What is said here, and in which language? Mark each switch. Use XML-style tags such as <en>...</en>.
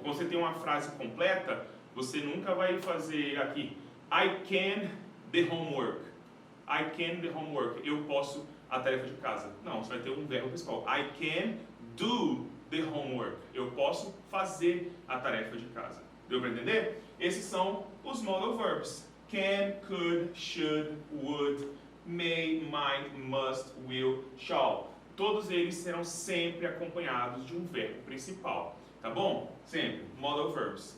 <pt>Quando você tem uma frase completa, você nunca vai fazer aqui,</pt> <en>I can the homework. I can the homework.</en> <pt>Eu posso a tarefa de casa. Não, você vai ter um verbo principal.</pt> <en>I can do the homework.</en> <pt>Eu posso fazer a tarefa de casa. Deu para entender? Esses são os modal verbs.</pt> <en>Can, could, should, would, may, might, must, will, shall.</en> <pt>Todos eles serão sempre acompanhados de um verbo principal. Tá bom? Sempre. Modal verbs.</pt>